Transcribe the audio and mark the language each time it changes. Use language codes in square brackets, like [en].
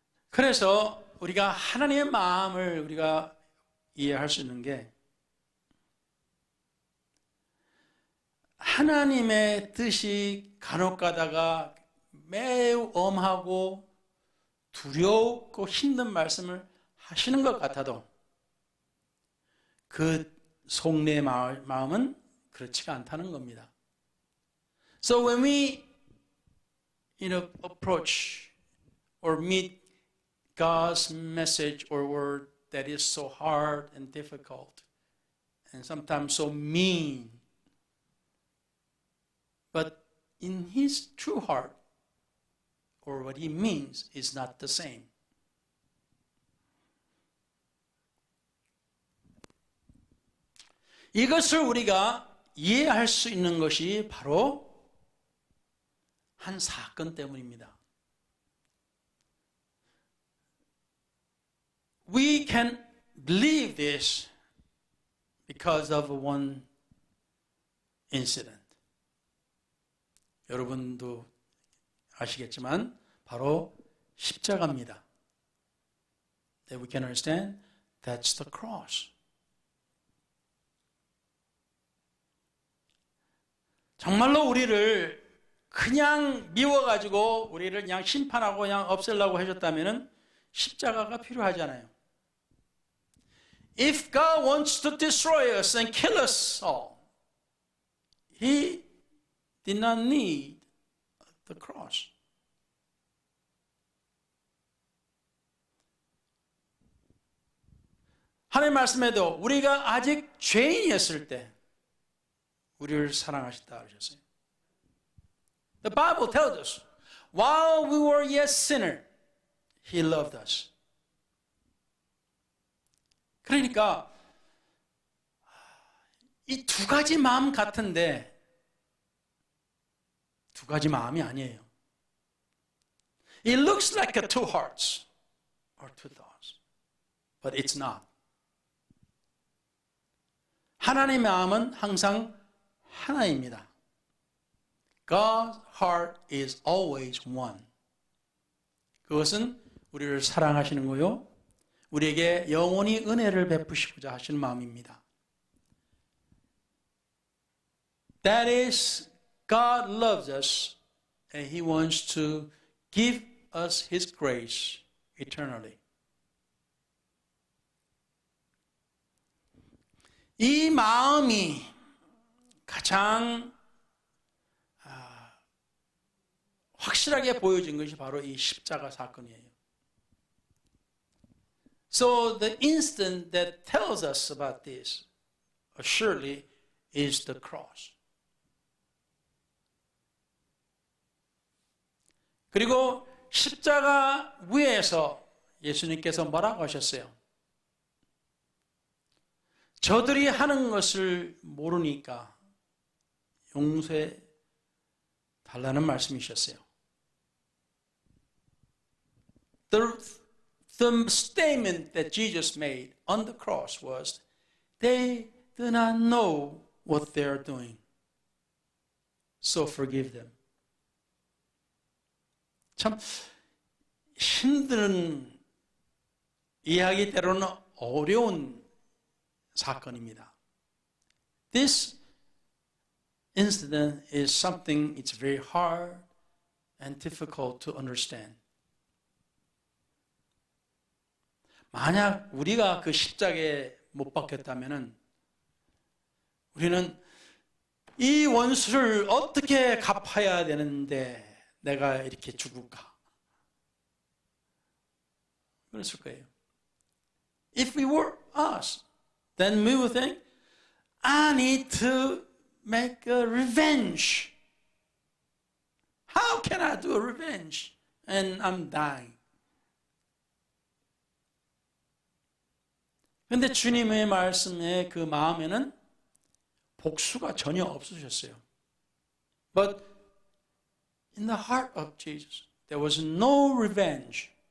[ko] 그래서 우리가 하나님의 마음을 우리가 이해할 수 있는 게 하나님의 뜻이 간혹 가다가 매우 엄하고 두렵고 힘든 말씀을 하시는 것 같아도 그 속내의 마음은 그렇지가 않다는 겁니다. [en] So when we approach or meet God's message or word that is so hard and difficult and sometimes so mean, but in his true heart or what he means is not the same. [ko] 이것을 우리가 이해할 수 있는 것이 바로 한 사건 때문입니다. [en] We can believe this because of one incident. [ko] 여러분도 아시겠지만 바로 십자가입니다. [en] That we can understand that's the cross. [ko] 정말로 우리를 그냥 미워가지고 우리를 그냥 심판하고 그냥 없애려고 하셨다면 십자가가 필요하잖아요. [en] If God wants to destroy us and kill us all, He did not need the cross. [ko] 하나님 말씀에도 우리가 아직 죄인이었을 때 우리를 사랑하셨다 하셨어요. [en] The Bible tells us, while we were yet sinners, He loved us. [ko] 그러니까 이 두 가지 마음 같은데 두 가지 마음이 아니에요. [en] It looks like two hearts or two thoughts, but it's not. [ko] 하나님의 마음은 항상 하나입니다. [en] God's heart is always one. [ko] 그것은 우리를 사랑하시는 거요. 우리에게 영원히 은혜를 베푸시고자 하시는 마음입니다. [en] That is, God loves us and He wants to give us His grace eternally. [ko] 이 마음이 가장 확실하게 보여진 것이 바로 이 십자가 사건이에요. [en] So the instant that tells us about this, assuredly, is the cross. [ko] 그리고 십자가 위에서 예수님께서 뭐라고 하셨어요? 저들이 하는 것을 모르니까 용서해 달라는 말씀이셨어요. [en] The statement that Jesus made on the cross was, they do not know what they are doing. So forgive them. [ko] 참 힘든 이야기 때로는 어려운 사건입니다. [en] This incident is something it's very hard and difficult to understand. [ko] 만약 우리가 그 십자가에 못 박혔다면은 우리는 이 원수를 어떻게 갚아야 되는데 내가 이렇게 죽을까? 그랬을 거예요. [en] If we were us, then we would think, I need to make a revenge. How can I do a revenge? And I'm dying. [ko] 근데 주님의 말씀의 그 마음에는 복수가 전혀 없으셨어요. [en] But in the heart of Jesus, there was no revenge.